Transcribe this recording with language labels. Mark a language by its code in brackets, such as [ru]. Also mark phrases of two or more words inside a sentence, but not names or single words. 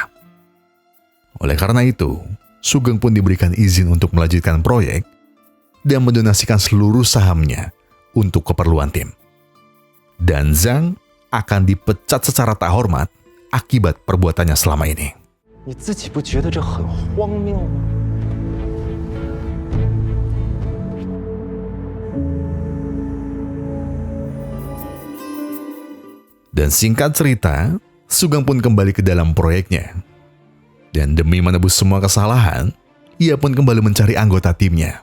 [id] Oleh karena itu, Sugeng pun diberikan izin untuk melanjutkan proyek dan mendonasikan seluruh sahamnya untuk keperluan tim. Dan Zhang akan dipecat secara tak hormat akibat perbuatannya selama ini. [zh] 你自己不觉得这很荒谬吗？ [id] Dan singkat cerita, Sugeng pun kembali ke dalam proyeknya. Dan demi menebus semua kesalahan, ia pun kembali mencari anggota timnya.